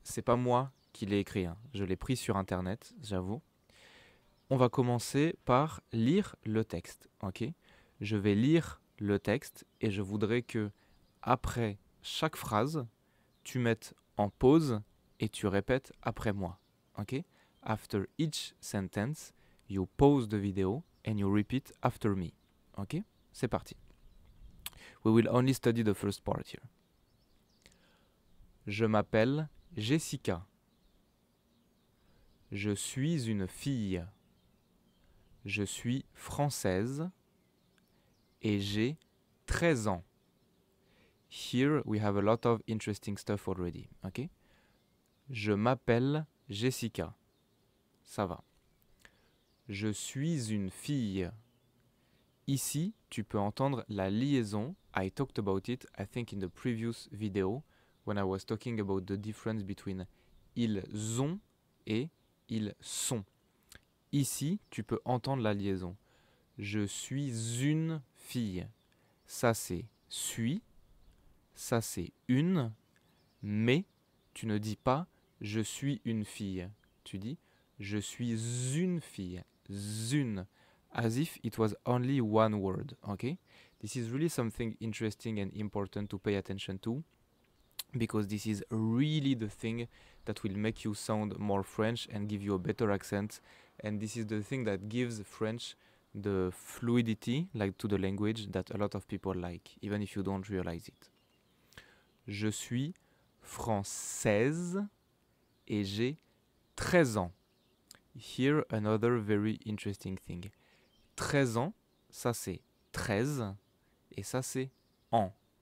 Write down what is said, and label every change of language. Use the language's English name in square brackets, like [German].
[French] C'est pas moi qui l'ai écrit, hein. Je l'ai pris sur Internet, j'avoue. On va commencer par lire le texte, ok? Je vais lire le texte et je voudrais que, après chaque phrase, tu mettes en pause et tu répètes après moi, ok? [English] After each sentence, you pause the video and you repeat after me, ok? [French] C'est parti. [English] We will only study the first part here. [French] Je m'appelle Jessica. Je suis une fille. Je suis française et j'ai 13 ans. [English] Here we have a lot of interesting stuff already, ok? [French] Je m'appelle Jessica. Ça va. Je suis une fille. Ici, tu peux entendre la liaison. [English] I talked about it, I think, in the previous video, when I was talking about the difference between [French] ils ont et ils sont. Ici, tu peux entendre la liaison. Je suis une fille. Ça, c'est suis. Ça, c'est une. Mais tu ne dis pas je suis une fille. Tu dis je suis une fille. Une. [English] As if it was only one word. Okay? This is really something interesting and important to pay attention to, because this is really the thing that will make you sound more French and give you a better accent. And this is the thing that gives French the fluidity, like, to the language that a lot of people like, even if you don't realize it. [French] Je suis française et j'ai 13 ans. [English] Here, another very interesting thing. [French] 13 ans, ça c'est 13 et ça c'est ans.